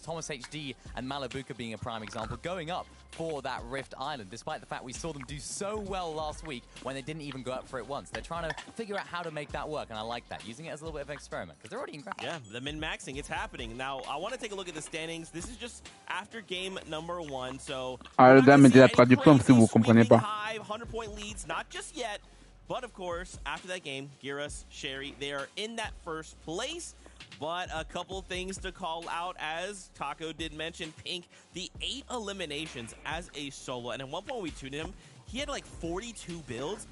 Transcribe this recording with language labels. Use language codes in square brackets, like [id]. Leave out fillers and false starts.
[en] Thomas HD and Malabuka being a prime example, going up for that Rift Island, despite the fact we saw them do so well last week when they didn't even go up for it once. They're trying to figure out how to make that work, and I like that, using it as a little bit of an experiment, because they're already in grand. Yeah, the min-maxing, it's happening. Now, I want to take a look at the standings. This is just after game number one, so... [fr] Ah, le gars mettez la traduction si vous comprenez pas. [en] 100-point leads, not just yet. But of course, after that game, Giras, Sherry, they are in that first place. But a couple things to call out, as Taco did mention, Pink, the 8 eliminations as a solo. And at one point we tuned him, he had like 42 builds.